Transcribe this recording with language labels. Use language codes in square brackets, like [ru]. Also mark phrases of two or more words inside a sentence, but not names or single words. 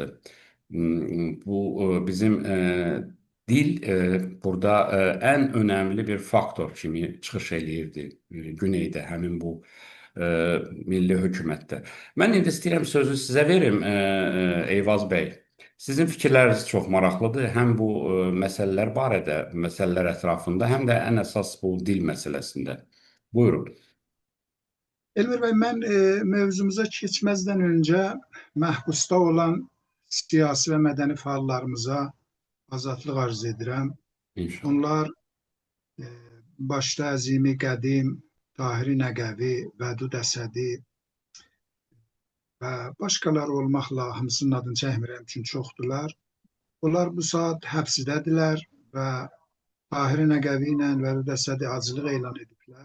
[az] Bu bizim dil burada ən önəmli bir faktor kimi çıxış eləyirdi Güneydə, həmin bu milli hökumətdə. Mən indi istəyirəm sözü sizə verim, Eyvaz bəy. Sizin fikirləriniz çox maraqlıdır. Həm bu məsələlər barədə, məsələlər ətrafında, həm də ən əsas bu dil məsələsində. Buyurun. [tr] Elmir Bey, ben mevzumuza geçmezden önce mahpusta olan siyasi ve medeni faallarımıza [az] azadlık arz edirəm. [tr] İnşallah. [az] Onlar e, başta Əzimi Qədim, Tahiri Nəqəvi, Vədud Əsədi və başqaları olmaqla hamısının adını çəkmirəm üçün çoxdular. Onlar bu saat həbsdədirlər və Tahiri Nəqəvi ilə Vədud Əsədi acılıq elan ediblər.